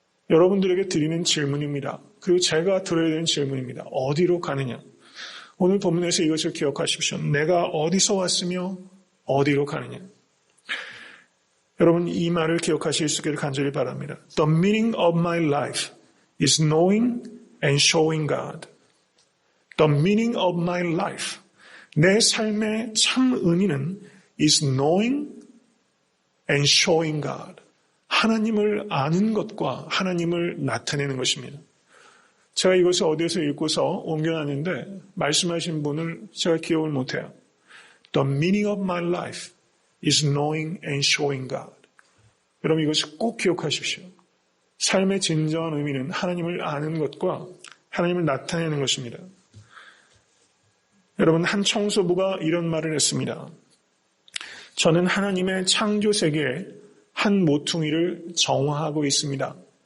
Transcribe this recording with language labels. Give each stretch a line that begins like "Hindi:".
Korean: 여러분들에게 드리는 질문입니다. 그리고 제가 들어야 되는 질문입니다. 어디로 가느냐? 오늘 본문에서 이것을 기억하십시오. 내가 어디서 왔으며 어디로 가느냐? 여러분 이 말을 기억하실 수 있기를 간절히 바랍니다.
English: The meaning of my life is knowing and showing God. The meaning of my life.
Korean: 내 삶의 참 의미는
English: is knowing and showing God.
Korean: 하나님을 아는 것과 하나님을 나타내는 것입니다. 제가 이것을 어디에서 읽고서 옮겨놨는데 말씀하신 분을 제가 기억을 못해요.
English: The meaning of my life is knowing and showing God.
Korean: 여러분 이것을 꼭 기억하십시오. 삶의 진정한 의미는 하나님을 아는 것과 하나님을 나타내는 것입니다. 여러분 한 청소부가 이런 말을 했습니다. 저는 하나님의 창조 세계에 한 모퉁이를 정화하고 있습니다.